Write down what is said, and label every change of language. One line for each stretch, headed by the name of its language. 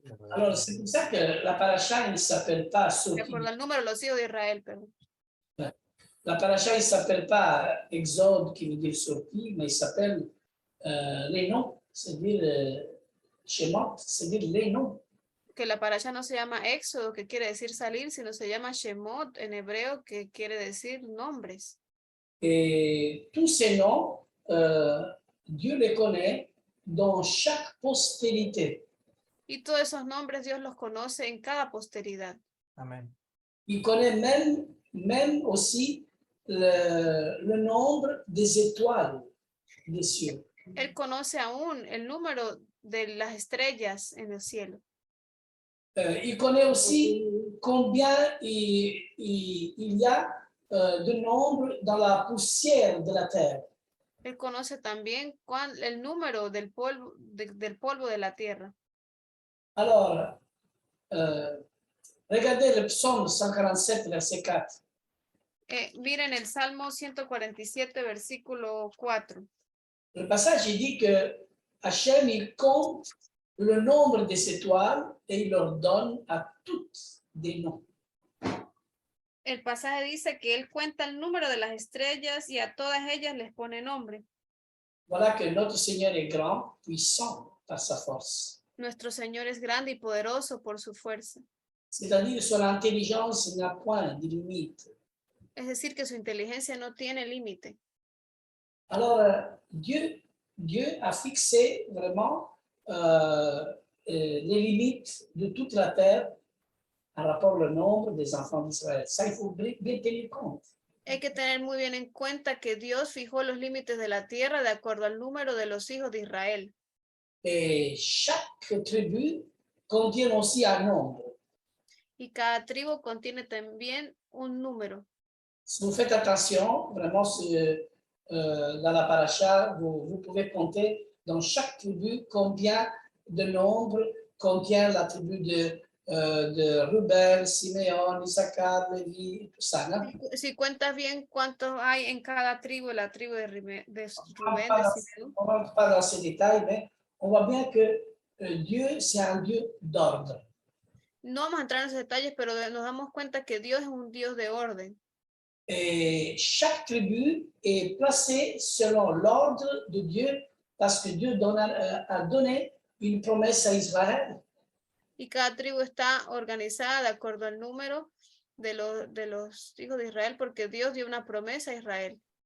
French: Alors, c'est pour ça que la paracha, il ne s'appelle pas
Spanish: De
French: Sorti.
Spanish: acuerdo al número de los hijos de Israel, perdón.
French: La paracha, il ne s'appelle pas Exode, qui veut dire sorti, mais il s'appelle les noms, c'est-à-dire Shemot, c'est-à-dire les noms.
Spanish: Que la parasha no se llama Éxodo, que quiere decir salir, sino se llama Shemot en hebreo, que quiere decir nombres.
French: Et tous ces noms, Dieu les connaît dans chaque postérité.
Spanish: Y todos esos nombres Dios los conoce en cada posteridad. Amén.
French: Il connaît même aussi le nombre des étoiles des cieux.
Spanish: Él conoce aún el número de las estrellas en el cielo.
French: Il connaît aussi combien il y a de nombre dans la poussière de la terre.
Spanish: Él conoce también el número del polvo de la tierra.
French: Alors, regardez le psaume 147, verset 4.
Spanish: Miren el Salmo 147, versículo 4.
French: Le passage, il dit que Hachem, il compte le nombre des étoiles et il leur donne à toutes des noms.
Spanish: El pasaje dice que él cuenta el número de las estrellas y a todas ellas les pone nombre.
French: Voilà que notre Seigneur est grand, puissant par sa force.
Spanish: Nuestro Señor es grande y poderoso por su fuerza.
French: C'est-à-dire son intelligence n'a point de limite.
Spanish: Es decir, que su inteligencia no tiene límite.
French: Alors, Dieu a fixé vraiment les limites de toute la terre par rapport au nombre des enfants d'Israël. Ça, il faut bien tenir compte.
Spanish: Hay que tener muy bien en cuenta que Dios fijó los límites de la tierra de acuerdo al número de los hijos de Israel.
French: Et chaque tribu contient aussi un nombre.
Spanish: Y cada tribu contiene también un número.
French: Si vous faites attention, vraiment, dans la paracha, vous pouvez compter dans chaque tribu combien de nombre contient la tribu de Rubén, Simeón, Isaacar, Leví, tout ça.
Spanish: ¿No? Si cuentas bien cuántos hay en cada tribu, la tribu de Rubén, de Simeón.
French: On ne rentre pas dans ces détails, mais on voit bien que Dieu, c'est un Dieu d'ordre.
Spanish: No vamos a entrar en esos detalles, pero nos damos cuenta que Dios es un Dios de orden.
French: Et chaque tribu est placée selon l'ordre de Dieu parce que Dieu a donné une promesse à Israël.
Spanish: Y cada tribu está organizada de acuerdo al número de los hijos de Israel, porque Dios dio una promesa a Israel.